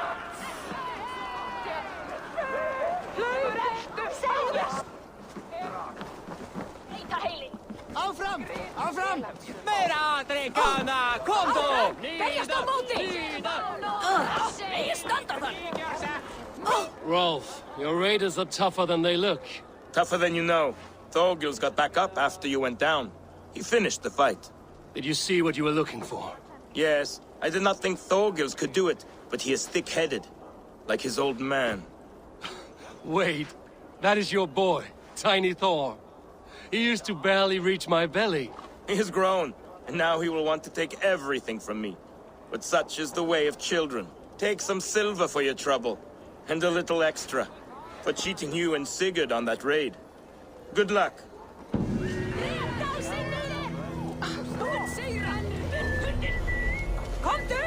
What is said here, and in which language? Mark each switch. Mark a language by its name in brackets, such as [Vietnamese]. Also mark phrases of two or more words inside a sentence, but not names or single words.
[Icelandic] Áfram! Áfram! Meira drekana! [Swedish] Kom då! [Icelandic] Berjast á móti! Nei, standa þar! [English] Rolf, your raiders are tougher than they look. Tougher than you know. Thorgils got back up after you went down. He finished the fight. Did you see what you were looking for? Yes, I did not think Thorgils could do it, but he is thick-headed. Like his old man. Wait, that is your boy, Tiny Thor. He used to barely reach my belly. He has grown, and now he will want to take everything from me. But such is the way of children. Take some silver for your trouble, and a little extra, for cheating you and Sigurd on that raid. Good luck. [Icelandic] Komdu!